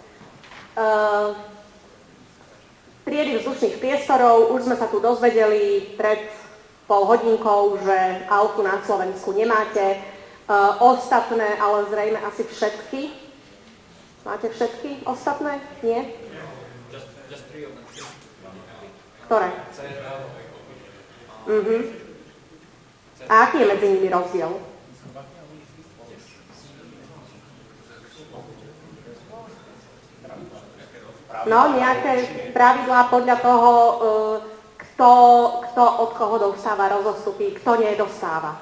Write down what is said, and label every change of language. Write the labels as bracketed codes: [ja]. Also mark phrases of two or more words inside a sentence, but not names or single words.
[sk] Triedy vzdušných priestorov, už sme sa tu dozvedeli pred pol hodinkou, že ALFu na Slovensku nemáte. Ostatné, ale zrejme asi všetky. Máte všetky ostatné? Nie? [en] Just three of them. [sk] Ktoré? A aký je medzi nimi rozdiel? No, nejaké pravidlá podľa toho, kto od koho dostáva rozostupy, kto nedostáva.